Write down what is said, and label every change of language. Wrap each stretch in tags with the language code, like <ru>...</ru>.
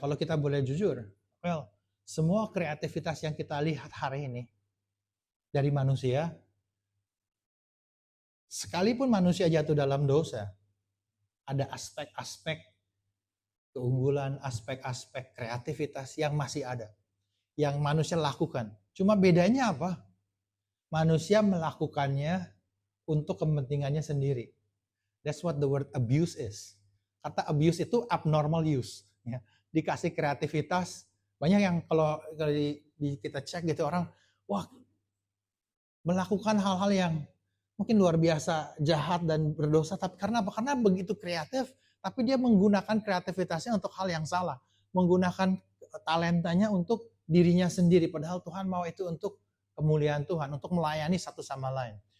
<id>Kalau kita boleh jujur, semua kreativitas yang kita lihat hari ini dari manusia, sekalipun manusia jatuh dalam dosa, ada aspek-aspek keunggulan, aspek-aspek kreativitas yang masih ada, yang manusia lakukan. Cuma bedanya apa? Manusia melakukannya untuk kepentingannya sendiri.</id> <en>That's what the word abuse is.</en> <id>Kata abuse itu abnormal use. Ya. Dikasih kreativitas, banyak yang kalau kita cek gitu, orang melakukan hal-hal yang mungkin luar biasa jahat dan berdosa, tapi karena apa? Karena begitu kreatif, tapi dia menggunakan kreativitasnya untuk hal yang salah, menggunakan talentanya untuk dirinya sendiri, padahal Tuhan mau itu untuk kemuliaan Tuhan, untuk melayani satu sama lain.</id>